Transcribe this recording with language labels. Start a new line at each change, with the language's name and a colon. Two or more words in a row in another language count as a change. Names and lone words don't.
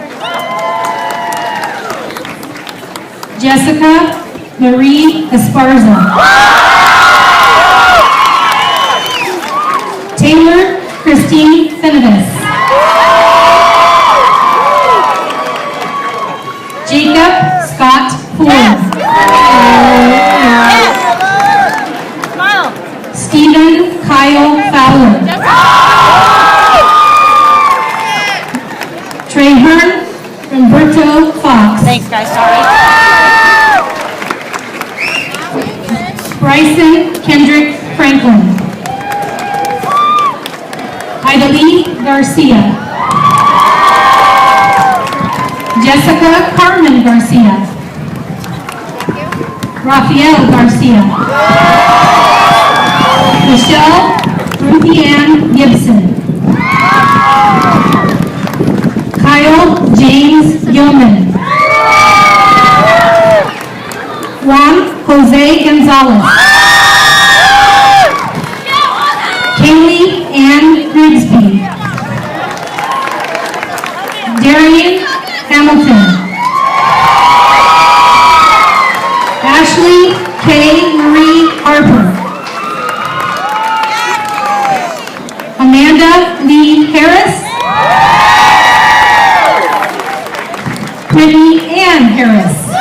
English: Jessica Marie Esparza. Taylor Christine Fenides. Jacob Scott Ford. Stephen Kyle Fowler. Trahern Humberto Fox. Thanks, guys. Sorry. Bryson Kendrick Franklin. Idalee Garcia. Jessica Carmen Garcia. Rafael Garcia. Michelle Ruthie Ann Gibson. Kyle James Yeoman. Juan Jose Gonzalez. Kaylee Ann Grigsby. Darian Hamilton. Ashley K. Marie Harper. Amanda Lee Harris. Brittany Ann Harris.